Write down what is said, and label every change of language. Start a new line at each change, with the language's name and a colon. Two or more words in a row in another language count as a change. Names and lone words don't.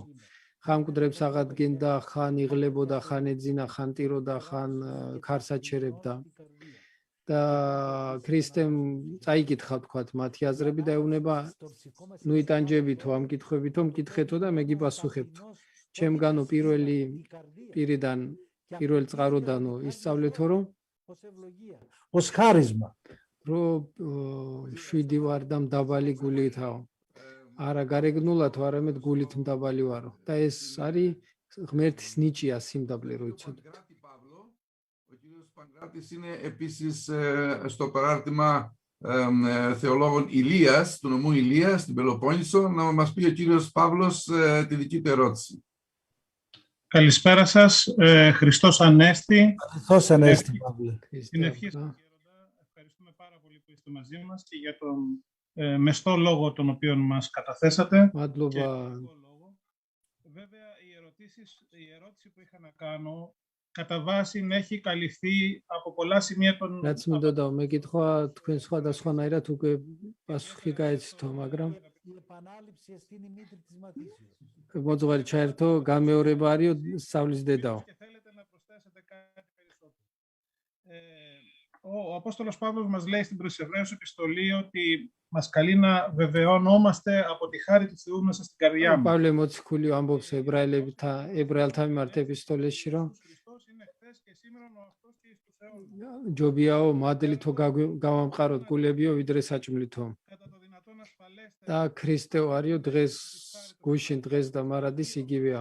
Georgian: ხან მკვდრებს აღადგენდა, ხან იღლებოდა, ხან ეძინა, ხან ტიროდა, ხან ქარს აჩერებდა. და ქრისტემ წაიკითხა თქვათ მათი აზრები და ეუბნება ნუ იტანჯებითო ამ კითხვებითო მკითხეთო და მე გიპასუხებთო. ჩემგანო პირველი პირიდან პირველ წყაროდანო ისწავლეთო რომ
Greek: ως χάρισμα.
Georgian: რომ შვიდი ვარ და მდაბალი გულიითაო. არა გარეგნულათო, არამედ გულით მდაბალი ვარო. და ეს არის ღმერთის ნიჭია სიმდაბლე რო იცოდეთ.
Greek: Παγκράτης είναι επίσης στο παράρτημα θεολόγων Ηλίας, του νομού Ηλίας, στην Πελοπόννησο, να μας πει ο κύριος Παύλος τη δική του ερώτηση. Καλησπέρα σας. Χριστός Ανέστη. Χριστός Ανέστη, Παύλε. Στην ευχή σας, ευχαριστούμε πάρα πολύ που είστε μαζί μας και για τον μεστό λόγο τον οποίο μας καταθέσατε. Βέβαια, η ερώτηση που είχα να κάνω κατά βάση έχει καλυφθεί από πολλά σημεία των...
Georgian: რაც მინდოდა მეკითხვა თქვენ სხვადასხვანაირად უკვე პასუხი გაეცითო, მაგრამ მოძღვარი ჩაერთო, გამეორება არისო, სწავლის დედაო.
Greek: Ο Απόστολος Παύλος μας λέει στην προς Εβραίους επιστολή ότι μας καλεί να βεβαιωνόμαστε από τη χάρη του Θεού μέσα στην καρδιά μας.
Georgian: Παύλε მოციქული ამბობს ებრაელთა მიმართ ეპისტოლეში, რომ ჯობიაო მადლითო გავამყაროთ გულებიო ვიდრე საჭმლითო. და ქრისტეო არისო დღეს გუშინ დღეს და მარადის იგივეა.